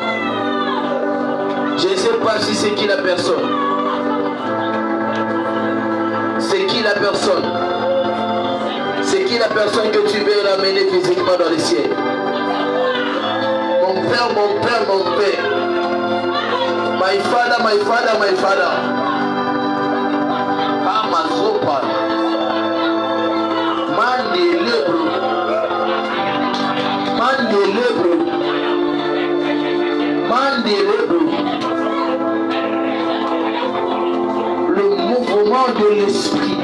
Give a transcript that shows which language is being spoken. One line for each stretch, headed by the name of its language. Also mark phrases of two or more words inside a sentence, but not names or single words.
French: Je ne sais pas si c'est qui la personne. C'est qui la personne? C'est qui la personne que tu veux ramener physiquement dans le ciel? Mon Père, mon Père, mon Père.
English: My Father, my Father, my Father. Amazopa. Mandelebro. Mandelebro. Mandelebro.
French: Le mouvement de l'esprit.